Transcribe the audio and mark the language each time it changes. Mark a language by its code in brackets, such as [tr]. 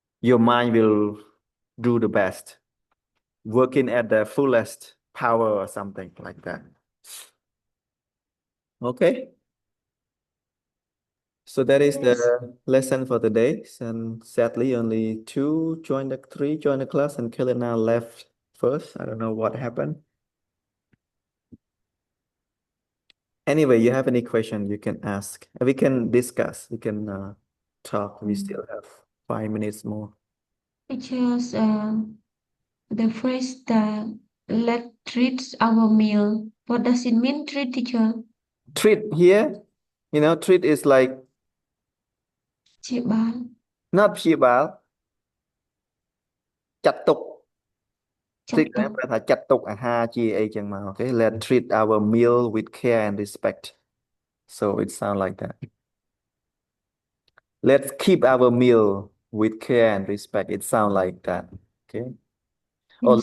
[en] your mind will do the best working at the fullest power or something like that okay so that is the lesson for today and sadly only three joined the class and Kelena left first I don't know what happened anyway you have any question you can ask we can discuss we can talk we still have 5 minutes more Teachers, the phrase that let treat our meal. What does it mean, treat, teacher? treat here you know treat is like [km] ព្យាបាល not ព្យាបាលចាត់ទុក ចាត់ [en] treat [km] ទុក ប្រែថាចាត់ទុកអាហារជាអីចឹងមក [en] okay let treat our meal with care and respect so it sound like that let's keep our meal with care and respect it sound like that okay or Yes.